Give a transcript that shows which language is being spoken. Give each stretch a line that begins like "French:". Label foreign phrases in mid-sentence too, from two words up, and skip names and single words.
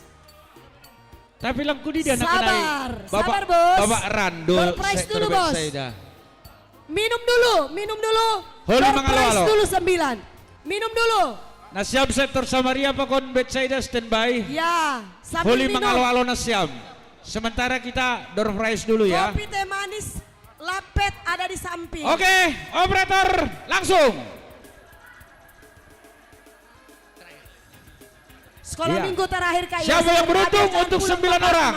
Batak Simalungun: Tapi langku di dia nak
Indonesian: Sabar,
Batak Simalungun: kenai.
Indonesian: sabar, Bos. Bapak Rando
English: Door prize
Indonesian: sektor dulu, Bos. Betsaida. Minum dulu, minum dulu.
Batak Simalungun: Holo
Indonesian: Door
Batak Simalungun: mangalo-alo.
Indonesian: prize dulu 9. Minum dulu. Nasyam sektor Samaria Pakon Betsaida standby. Ya, sambil
Batak Simalungun: Holi
Indonesian: minum.
Batak Simalungun: mangalo-alo Nasyam.
Indonesian: Sementara kita
English: door prize
Indonesian: dulu ya. Kopi teh manis lapet ada di samping. Oke, operator langsung. Sekolah Iya. minggu terakhir Kak Siapa Yasir yang beruntung ada, jangan untuk pulang 9 bapak orang?